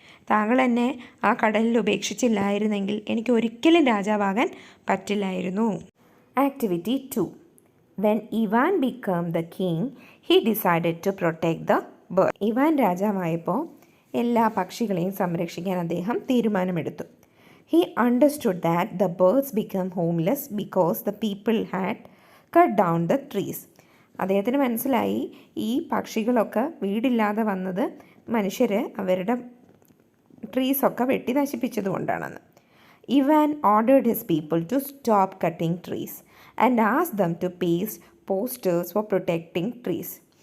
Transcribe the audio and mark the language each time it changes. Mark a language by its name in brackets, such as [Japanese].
[Malayalam] താങ്കൾ എന്നെ ആ കടലിൽ ഉപേക്ഷിച്ചില്ലായിരുന്നെങ്കിൽ എനിക്ക് ഒരിക്കലും രാജാവാകാൻ പറ്റില്ലായിരുന്നു. Activity 2. [English] When Ivan become the king he decided to protect the bird. [Malayalam] Ivan രാജാവായപ്പോൾ എല്ലാ പക്ഷികളെയും സംരക്ഷിക്കാൻ അദ്ദേഹം തീരുമാനമെടുത്തു. [English] He understood that the birds became homeless because the people had cut down the trees. [Malayalam] അദ്ദേഹത്തിന് മനസ്സിലായി ഈ പക്ഷികളൊക്കെ വീടില്ലാതെ വന്നത് മനുഷ്യർ അവരുടെ ട്രീസൊക്കെ വെട്ടി നശിപ്പിച്ചതുകൊണ്ടാണെന്ന്. [English] Ivan ordered his people to stop cutting trees and ask them to paste posters for protecting trees.